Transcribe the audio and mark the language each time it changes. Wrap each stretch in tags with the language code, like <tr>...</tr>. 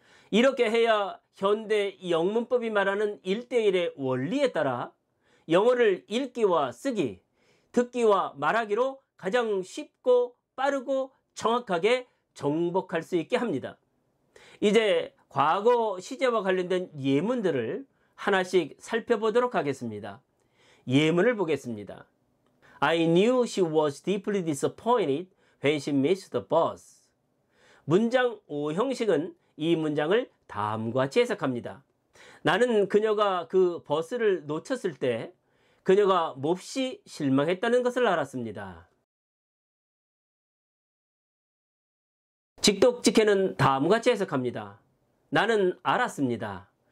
<ko>이렇게 해야 현대 영문법이 말하는 1대1의 원리에 따라 영어를 읽기와 쓰기, 듣기와 말하기로 가장 쉽고 빠르고 정확하게 정복할 수 있게 합니다. 이제 과거 시제와 관련된 예문들을 하나씩 살펴보도록 하겠습니다. 예문을 보겠습니다.</ko> <en>I knew she was deeply disappointed when she missed the bus.</en> <ko>문장 5 형식은 이 문장을 다음과 같이 해석합니다. 나는 그녀가 그 버스를 놓쳤을 때 그녀가 몹시 실망했다는 것을 알았습니다. 직독직해는 다음과 같이 해석합니다. 나는 알았습니다.</ko>